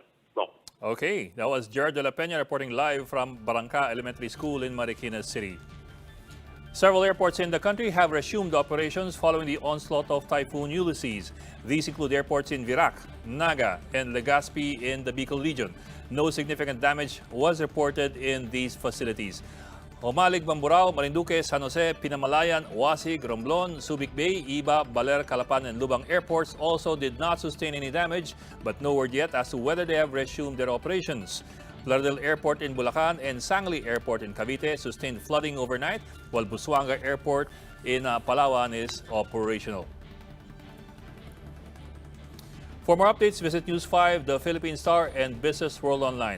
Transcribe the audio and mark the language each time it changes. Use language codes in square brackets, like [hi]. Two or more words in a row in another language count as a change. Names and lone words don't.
[en] Okay, that was Jared de la Peña reporting live from Barangka Elementary School in Marikina City. Several airports in the country have resumed operations following the onslaught of Typhoon Ulysses. These include airports in Virac, Naga, and Legazpi in the Bicol region. No significant damage was reported in these facilities. Homalig, Mamburao, Marinduque, San Jose, Pinamalayan, Wasig, Romblon, Subic Bay, Iba, Baler, Calapan, and Lubang airports also did not sustain any damage, but no word yet as to whether they have resumed their operations. Plaridel Airport in Bulacan and Sangli Airport in Cavite sustained flooding overnight, while Busuanga Airport in Palawan is operational. For more updates, visit News 5, The Philippine Star, and Business World Online.